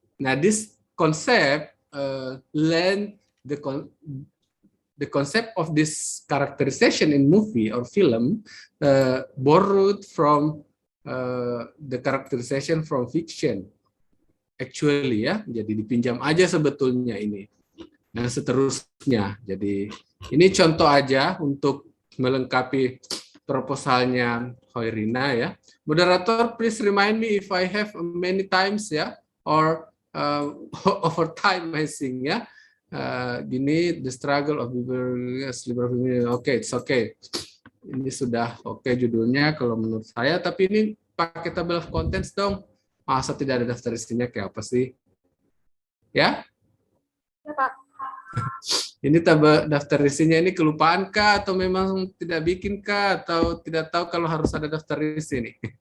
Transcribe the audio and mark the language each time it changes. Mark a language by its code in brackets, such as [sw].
[en] Nah, this concept lend the concept of this characterization in movie or film borrowed from the characterization from fiction actually, ya. [id] Jadi dipinjam aja sebetulnya ini. Nah, seterusnya. Jadi ini contoh aja untuk melengkapi proposalnya Hoirina ya. [en] Moderator, please remind me if I have many times ya, or over time I think ya. Gini, the struggle of liberal feminism. Oke, it's okay. [id] Ini sudah oke judulnya kalau menurut saya, tapi ini pakai [en] table of contents [id] dong. Masa tidak ada daftar isinya kayak apa sih? Ya? Ya, Pak. Ini daftar isinya ini kelupaan kah atau memang tidak bikin kah atau tidak tahu kalau harus ada daftar isi nih?